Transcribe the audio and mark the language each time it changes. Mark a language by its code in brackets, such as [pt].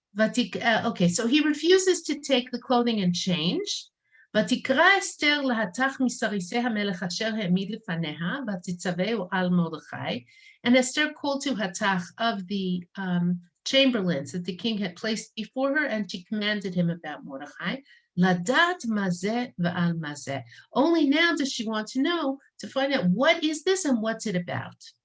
[en] Okay, so he refuses to take the clothing and change. [he] ותקרא אסתר להתך מסריסי המלך אשר העמיד לפניה, ותצווהו על מרדכי. [en] And Esther called to Hatach of the chamberlains that the king had placed before her, and she commanded him about Mordechai. [he] Ladat mazeh va'al mazeh. [en] Only now does she want to know, to find out what is this and what's it about.